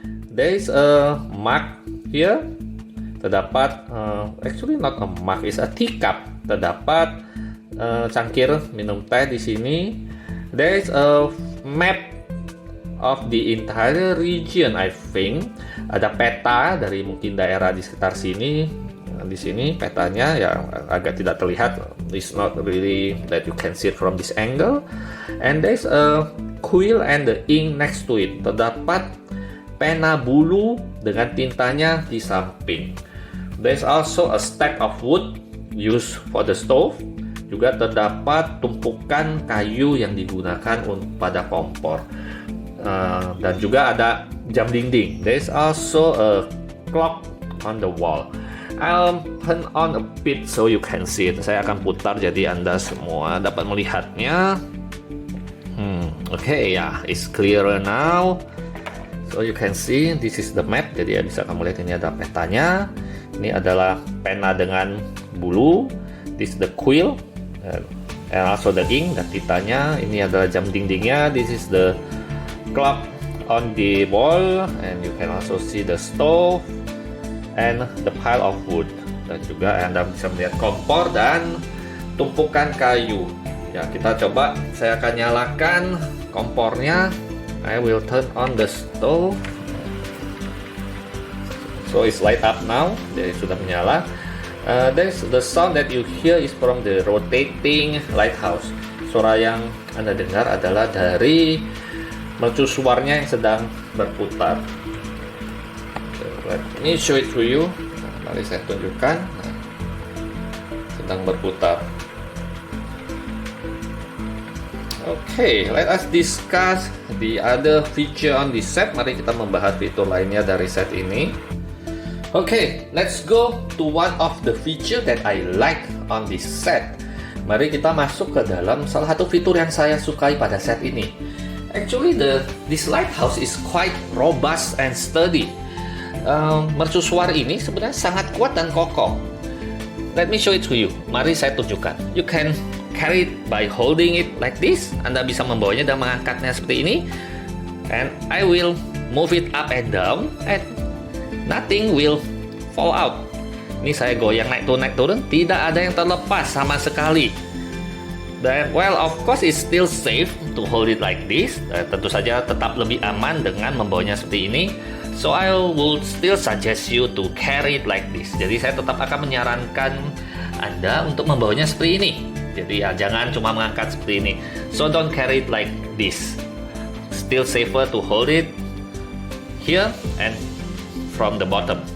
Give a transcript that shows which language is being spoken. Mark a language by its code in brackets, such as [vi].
[en] There's a mug here. [id] Terdapat [en] actually not a mug, it's a teacup. [id] Terdapat cangkir minum teh di sini. [en] There's a map of the entire region, I think. [id] Ada peta dari mungkin daerah di sekitar sini. Di sini petanya ya agak tidak terlihat. [en] It's not really that you can see it from this angle. And there's a quill and the ink next to it. [id] Terdapat pena bulu dengan tintanya di samping. [en] There's also a stack of wood used for the stove. [id] Juga terdapat tumpukan kayu yang digunakan pada kompor. Dan juga ada jam dinding. [en] There's also a clock on the wall. I'll turn on a bit so you can see it. [id] Saya akan putar jadi Anda semua dapat melihatnya. [en] Okay, yeah, it's clearer now. So you can see this is the map. [id] Jadi ya bisa kamu lihat ini ada petanya. Ini adalah pena dengan bulu. [en] This is the quill and also the ink [id] dan tintanya. Ini adalah jam dindingnya. [en] This is the clock on the wall, and you can also see the stove and the pile of wood. [id] Dan juga Anda bisa melihat kompor dan tumpukan kayu. Ya, kita coba. [en] Saya akan nyalakan kompornya. I will turn on the stove. So it's light up now. [id] Jadi sudah menyala. [en] There's the sound that you hear is from the rotating lighthouse. [id] Suara yang Anda dengar adalah dari mercusuarnya yang sedang berputar. [en] So, let me show it to you. [id] Mari saya tunjukkan. Sedang berputar. [en] Okay, let us discuss the other feature on this set. [id] Mari kita membahas fitur lainnya dari set ini. [en] Okay, let's go to one of the feature that I like on this set. [id] Mari kita masuk ke dalam salah satu fitur yang saya sukai pada set ini. [en] Actually, this lighthouse is quite robust and sturdy. [id] Mercusuar ini sebenarnya sangat kuat dan kokoh. [en] Let me show it to you. [id] Mari saya tunjukkan. [en] You can carry it by holding it like this. [id] Anda bisa membawanya dan mengangkatnya seperti ini. [en] And I will move it up and down, and nothing will fall out. [id] Ini saya goyang naik turun, tidak ada yang terlepas sama sekali. Dan [en] well, of course it's still safe to hold it like this. [id] Tentu saja tetap lebih aman dengan membawanya seperti ini. [en] So I will still suggest you to carry it like this. [id] Jadi saya tetap akan menyarankan Anda untuk membawanya seperti ini. Jadi ya jangan cuma mengangkat seperti ini. [en] So don't carry it like this. Still safer to hold it here and from the bottom.